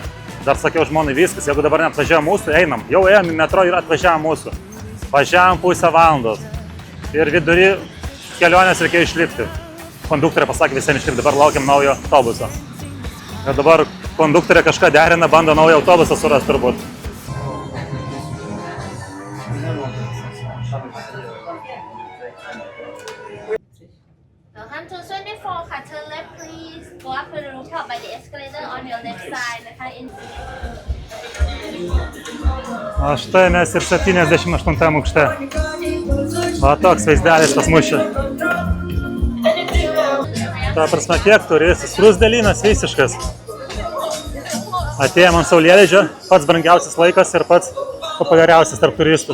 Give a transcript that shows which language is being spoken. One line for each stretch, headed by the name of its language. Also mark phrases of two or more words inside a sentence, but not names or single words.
Lithuanian: Dar sakiau žmonai viskas, jeigu dabar neatvažiavo mūsų, einam. Jau ėjom į metro ir atvažiavo mūsų. Važiavom pusę valandos. Ir vidury kelionės reikėjo išlipti. Konduktorė pasakė visiems išlipti, dabar laukiam naujo autobuso. Ir dabar konduktorė kažką derina, bando naują autobusą surasti turbūt.
English: Welcome to 24 ค่ะ turn left please go up to the rooftop by the escalator on your left side นะคะ
Lithuanian: O štai mes ir 78 aukšte. Va toks vaizdelis pas mus čia. Ta prasme, kiek turistas, Skruzdėlynas visiškas. Atėjom ant saulėlydžio, pats brangiausias laikas ir pats populiariausias tarp turistų.